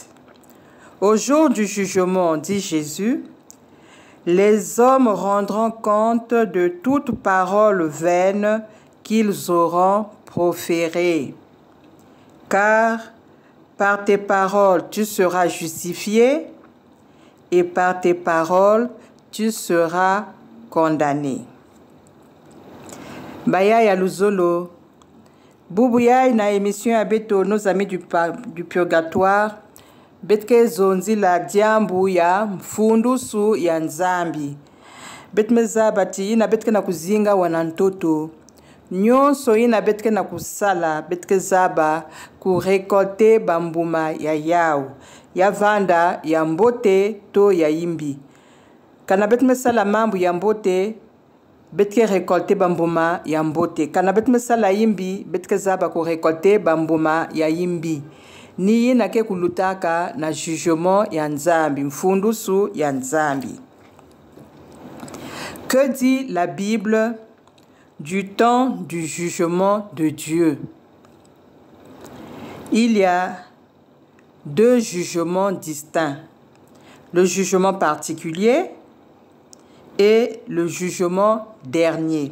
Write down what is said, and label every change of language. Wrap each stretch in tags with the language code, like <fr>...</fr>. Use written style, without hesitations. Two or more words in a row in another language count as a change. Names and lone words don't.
<fr>Au jour du jugement, dit Jésus, les hommes rendront compte de toute parole vaine qu'ils auront proférée. Car par tes paroles tu seras justifié et par tes paroles tu seras condamné.</fr> <ktu>Baya ya Luzolo, Boubouya na émission abeto</ktu> <fr>nos amis du purgatoire,</fr> <ktu>betke zonzi la diambu ya mfundusu ya nzambi. Betmeza bati ina betke na kuzinga wanantoto. Nyonso ina betke na kusala betke zaba ku récolter bambuma ya yao, ya vanda ya mbote to ya imbi. Kana betme sala mambu ya mbote, betke récolter bambuma ya mbote. Kana betme sala imbi, betke zaba ko récolter bambuma ya imbi. Ni na ke kulutaka na jugement ya nzambi, mfundusu ya nzambi.</ktu> <fr>Que dit la Bible du temps du jugement de Dieu? Il y a deux jugements distincts. Le jugement particulier et le jugement dernier.</fr>